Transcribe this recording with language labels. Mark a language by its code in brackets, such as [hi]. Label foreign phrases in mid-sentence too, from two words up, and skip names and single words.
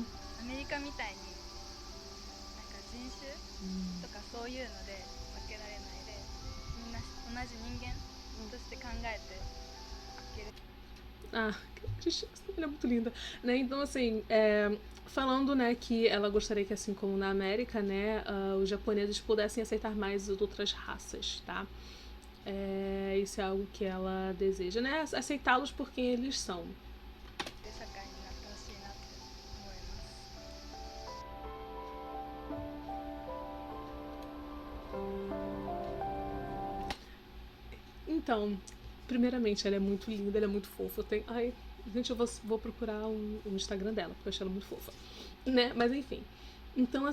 [ja] アメリカみたいになんか人種とかそういうので分けられないでみんな同じ人間として考えていける [pt] Ah, ela é muito linda, né? Então assim, falando, né, que ela gostaria que assim como na América, né, os japoneses pudessem aceitar mais as outras raças, tá? Isso é algo que ela deseja, né? Aceitá-los por quem eles são. [ja] で社会になってほしいなって思います。 [pt] Então, primeiramente, ela é muito linda, ela é muito fofa. Ai, gente, eu vou procurar o Instagram dela, porque eu achei ela muito fofa, né? Mas enfim.